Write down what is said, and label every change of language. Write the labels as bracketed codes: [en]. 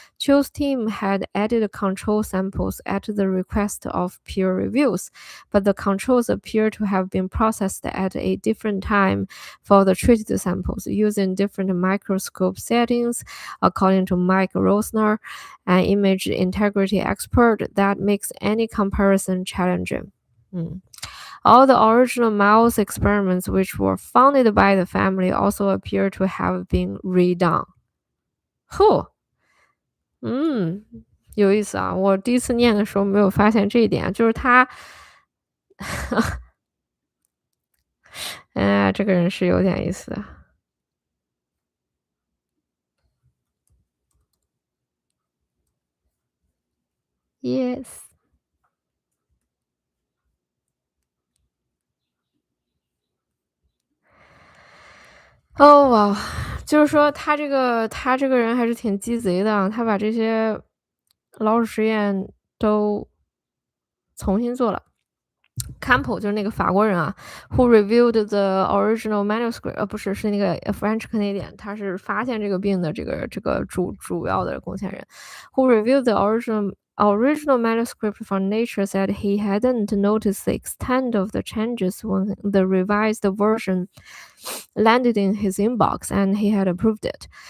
[en] Chew's team had added control samples at the request of peer reviews, but the controls appear to have been processed at a different time for the treated samples, using different microscope settings, according to Mike Rosner, an image integrity expert. That makes any comparison challenging. All the original mouse experiments, which were funded by the family, also appear to have been redone. [zh] 呼，有意思啊！我第一次念的时候没有发现这一点，就是他，哎，这个人是有点意思的。 [en] Yes. [zh] 哦哇，就是说他这个人还是挺鸡贼的啊，他把这些老鼠实验都重新做了。 [en] Campbell [zh] 就是那个法国人啊， [en] who reviewed the original manuscript， [zh] 不是，是那个 [en] French Canadian， [zh] 他是发现这个病的这个主要的贡献人， [en] who reviewed the original manuscript from Nature said he hadn't noticed the extent of the changes when the revised version landed in his inbox, and he had approved it.